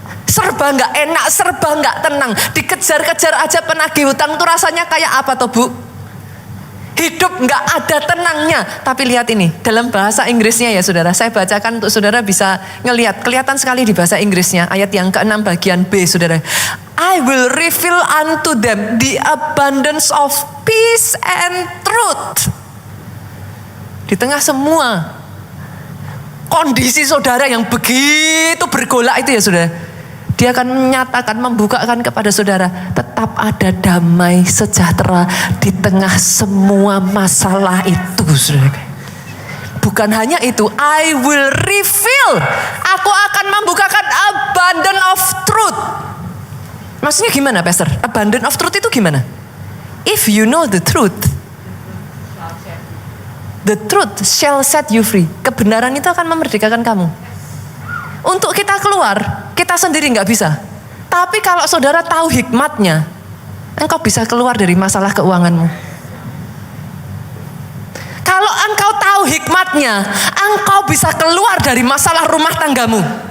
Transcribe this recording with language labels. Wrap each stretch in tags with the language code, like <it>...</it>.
<id>Serba nggak enak, serba nggak tenang. Dikejar-kejar aja penagih hutang tuh rasanya kayak apa tuh Bu? Hidup nggak ada tenangnya. Tapi lihat ini, dalam bahasa Inggrisnya ya saudara, saya bacakan untuk saudara bisa ngelihat. Kelihatan sekali di bahasa Inggrisnya, ayat yang ke-6 bagian B saudara.</id> <en>I will reveal unto them the abundance of peace and truth.</en> <id>Di tengah semua kondisi saudara yang begitu bergolak itu ya saudara, dia akan menyatakan, membukakan kepada saudara, tetap ada damai sejahtera di tengah semua masalah itu, saudara. bukan hanya itu,</id> <en>I will reveal.</en> <id>Aku akan membukakan</id> <en>abundance of truth.</en> <id>Maksudnya gimana, Pastor?</id> <en>Abundance of truth</en> <id>itu gimana?</id> <en>If you know the truth shall set you free.</en> <id>Kebenaran itu akan memerdekakan kamu. Untuk kita keluar, kita sendiri nggak bisa. Tapi kalau saudara tahu hikmatnya, engkau bisa keluar dari masalah keuanganmu. Kalau engkau tahu hikmatnya, engkau bisa keluar dari masalah rumah tanggamu.</id>